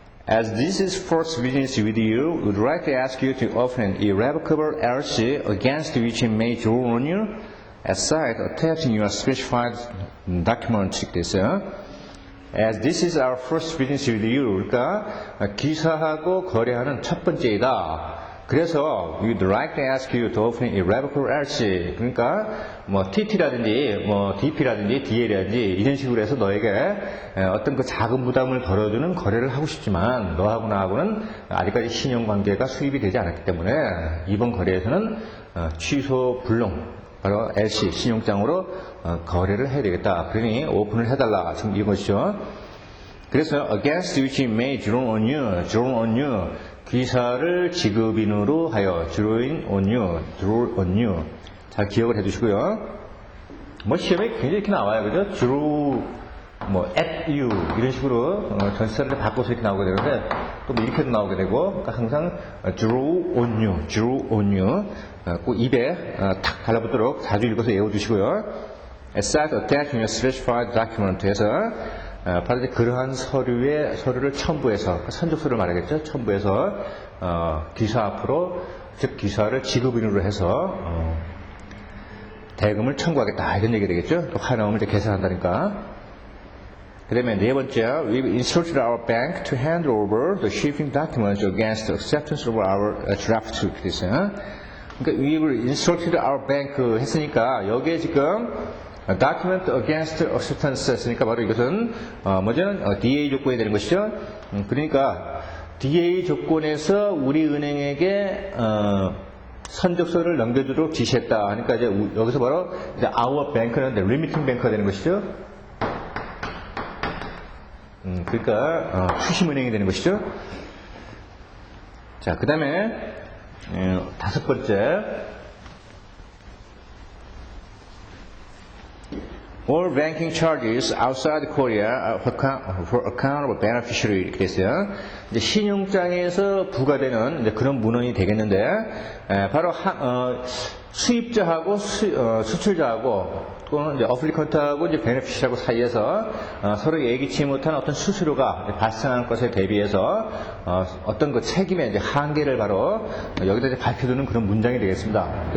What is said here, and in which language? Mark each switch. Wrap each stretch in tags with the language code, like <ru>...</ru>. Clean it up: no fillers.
<en>As this is first business with you, we would like to ask you to open an irrevocable LC against which may draw on you a site attaching your specified document. 그래서 As this is our first business with you,</en> <ko>그러니까 기사하고 거래하는 첫 번째이다. 그래서</ko> <en>we'd like to ask you to open irrevocable LC.</en> <ko>그러니까 뭐 TT라든지 뭐 DP라든지 DL이라든지 이런 식으로 해서 너에게 어떤 그 작은 부담을 덜어주는 거래를 하고 싶지만 너하고 나하고는 아직까지 신용관계가 수립이 되지 않았기 때문에 이번 거래에서는 취소 불능 바로 LC 신용장으로 거래를 해야 되겠다. 그러니 오픈을 해달라. 지금 이것이죠. 그래서</ko> <en>against which may draw on you</en> <ko>기사를 지급인으로 하여 draw on you 잘 기억을 해두시고요. 뭐 시험에 굉장히 이렇게 나와요, 그죠? draw 뭐 at you 이런 식으로 전치사를 바꿔서 이렇게 나오게 되는데 또 뭐 이렇게도 나오게 되고 그러니까 항상</ko> <en>draw on you</en> <ko>꼭 입에 탁 달라붙도록 자주 읽어서 외워주시고요.</ko> <en>As attached in your specified document</en> <ko>해서 바로 이제 그러한 서류를 첨부해서 선적서를 말하겠죠. 첨부해서 기사 앞으로 즉 기사를 지급인으로 해서 대금을 청구하겠다 이런 얘기가 되겠죠. 또 화 나오면 이제 계산한다니까. 그 다음에 네 번째,</ko> <en>we've instructed our bank to hand over the shipping documents against acceptance of our draft.</en> <ko>그래서 그러니까</ko> <en>we've instructed our bank</en> <ko>했으니까 여기에 지금</ko> <en>document against acceptance</en> <ko>했으니까 바로 이것은 뭐죠? DA 조건이 되는 것이죠. 그러니까 DA 조건에서 우리 은행에게 선적서를 넘겨주도록 지시했다. 그러니까 이제 여기서 바로 이제 our bank는</ko> <en>remitting bank</en> <ko>가 되는 것이죠. 그러니까 수심은행이 되는 것이죠. 자, 그 다음에 다섯 번째,</ko> <en>all banking charges outside Korea for account of beneficiary</en> <ko>이렇게 됐어요. 이제 신용장에서 부과되는 이제 그런 문헌이 되겠는데 바로 수입자하고 수출자하고 또는 이제 어플리컨트하고 이제 베네피시하고 사이에서 서로 예기치 못한 어떤 수수료가 발생하는 것에 대비해서 어떤 그 책임의 이제 한계를 바로 여기다 이제 밝혀두는 그런 문장이 되겠습니다.</ko>